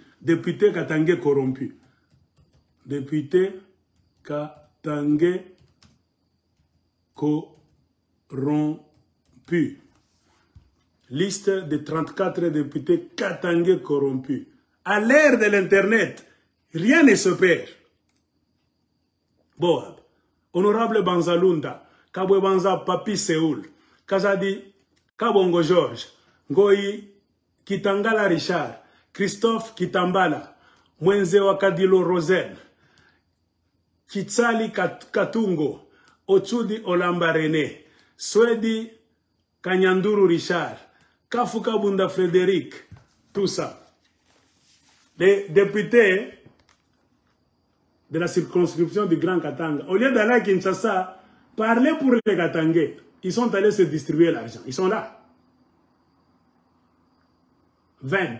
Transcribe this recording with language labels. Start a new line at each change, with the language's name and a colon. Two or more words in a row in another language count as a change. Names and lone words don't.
French: Député katangais corrompu. Député katangais corrompu. Liste de 34 députés katangais corrompus. À l'ère de l'Internet, rien ne se perd. Boab, Honorable Banzalunda, Kabwe Banza Papi Séoul, Kazadi, Kabongo Georges, Ngoyi Kitangala Richard, Christophe Kitambala, Mwenze Wakadilo Rosel, Kitsali Katungo, Otsudi Olamba René, Swedi Kanyanduru Richard, Kafuka Bunda Frédéric, tout ça. Les députés de la circonscription du Grand Katanga, au lieu d'aller à Kinshasa, parler pour les Katangais, ils sont allés se distribuer l'argent. Ils sont là. 20.